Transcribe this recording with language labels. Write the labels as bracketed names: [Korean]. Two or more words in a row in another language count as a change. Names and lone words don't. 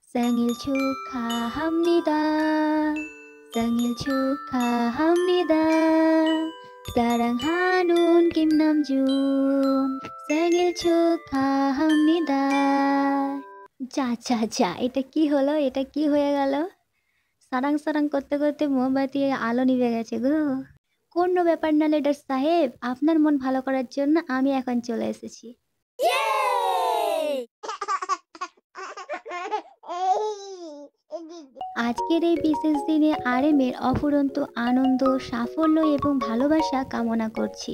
[Korean] 생일 축하합니다. 생일 축하합니다. 사랑하는 김남준 생일 축하합니다. [Bangla] যা যা যা এটা কি হলো? এটা কি হয়ে গেল? [Korean] 사랑 사랑 [Bangla] করতে করতে মোমবাতি আলো নিভে গেছে গো। কোনো ব্যাপার না লিডার সাহেব, আপনার মন ভালো করার জন্য আমি এখন চলে এসেছি। আজকের এই বিশেষ দিনে আরএমের অফুরন্ত আনন্দ, সাফল্য এবং ভালোবাসা কামনা করছি।